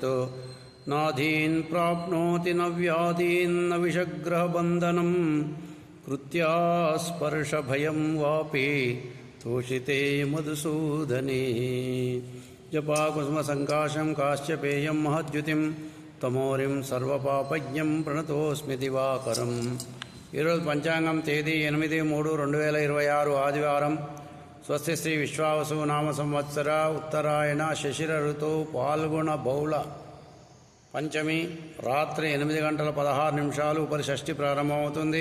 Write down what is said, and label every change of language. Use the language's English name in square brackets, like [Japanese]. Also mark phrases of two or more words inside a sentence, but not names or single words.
[Sanskrit] नाधीन् प्राप्नोति न व्याधीन् न विषग्रहबन्धनं कृत्या स्पर्शभयं वापि तोषिते मधुसूदने। जपाकुसुमसङ्काशं काश्यपेयं महद्युतिं तमोरिं सर्वपापज्ञं प्रणतोस्मि दिवाकरं। [Telugu] ఈరోజు పంచాంగం తేదీ 8-3-2026 ఆదివారం. స్వస్తి శ్రీ విశ్వావసు నామ సంవత్సర ఉత్తరాయణ శశిర ఋతువు పాల్గొన బహుళ పంచమి రాత్రి 8:16 ఉపరి షష్ఠి ప్రారంభమవుతుంది.